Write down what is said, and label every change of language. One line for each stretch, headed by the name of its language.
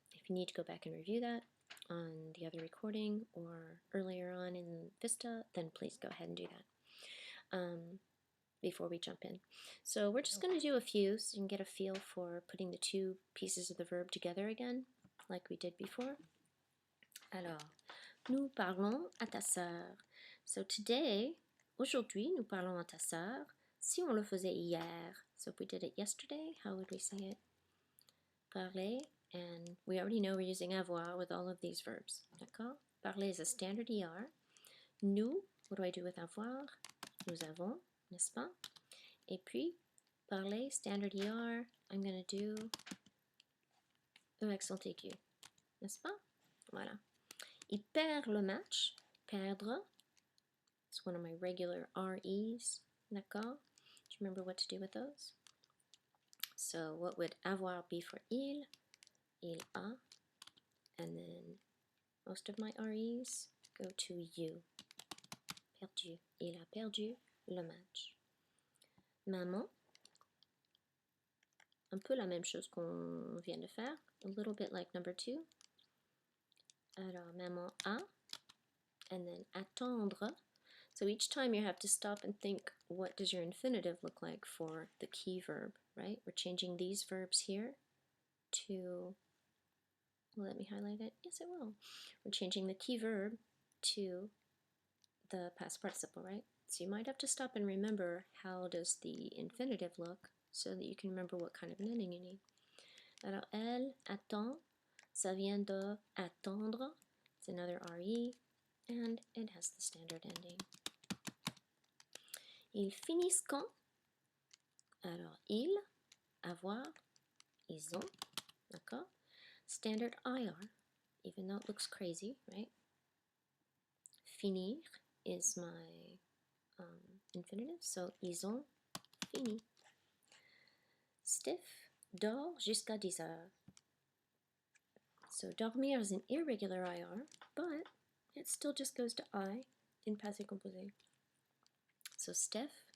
English: If you need to go back and review that on the other recording or earlier on in Vista, then please go ahead and do that before we jump in. So we're just going to do a few so you can get a feel for putting the two pieces of the verb together again, like we did before.
French: Alors, nous parlons à ta sœur.
English: So today,
French: aujourd'hui, nous parlons à ta sœur. Si on le faisait hier,
English: so if we did it yesterday, how would we say it? Parler, and we already know we're using avoir with all of these verbs. D'accord? Parler is a standard ER. Nous, what do I do with avoir?
French: Nous avons, n'est-ce pas? Et puis, parler,
English: standard ER, I'm going to do accent aigu. N'est-ce pas? Voilà.
French: Il perd le match. Perdre.
English: It's one of my regular REs. D'accord? Do you remember what to do with those? So what would avoir be for il? Il a. And then most of my REs go to you.
French: Perdu. Il a perdu le match. Maman. Un peu la même chose qu'on vient de faire.
English: A little bit like number 2.
French: Alors, maman a.
English: And then attendre. So each time you have to stop and think, what does your infinitive look like for the key verb, right? We're changing these verbs here to, let me highlight it. Yes, it will. We're changing the key verb to the past participle, right? So you might have to stop and remember how does the infinitive look so that you can remember what kind of an ending you need.
French: Alors, elle attend, ça vient de attendre.
English: It's another RE, and it has the standard ending.
French: Ils finissent quand? Alors, ils, avoir, ils ont, d'accord?
English: Standard IR, even though it looks crazy, right? Finir is my infinitive, so
French: ils ont fini. Steph dort jusqu'à 10 heures.
English: So dormir is an irregular IR, but it still just goes to I in passé composé. So Steph